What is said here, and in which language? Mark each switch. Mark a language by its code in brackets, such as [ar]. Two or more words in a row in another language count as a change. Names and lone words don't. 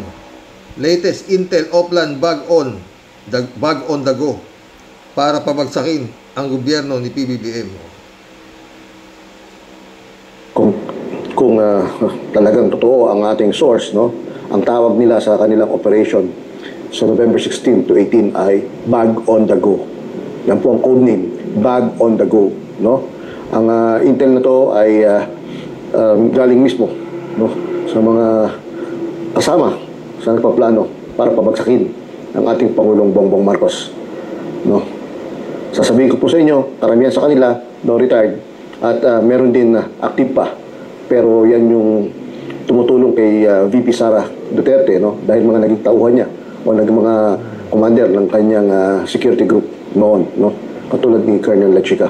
[tl] Latest Intel Oplan [en] bag on the go [tl] para pabagsakin ang gobyerno ni PBBM. Kung talagang totoo ang ating source, no, ang tawag nila sa kanilang operation sa November 16 to 18 ay [en] bag on the go. [tl] Yan po ang code name, [en] bag on the go, [tl] no. Ang intel na to ay galing mismo, no, sa mga kasama sa nagpaplano para pabagsakin ang ating Pangulong Bongbong Marcos, no. Sasabihin ko po sa inyo, karamihan sa kanila no retired at meron din active pa, pero yan yung tumutulong kay VP Sara Duterte, no, dahil mga naging tauhan niya o mga commander ng kanyang security group noon, no, katulad ni Colonel Lachica.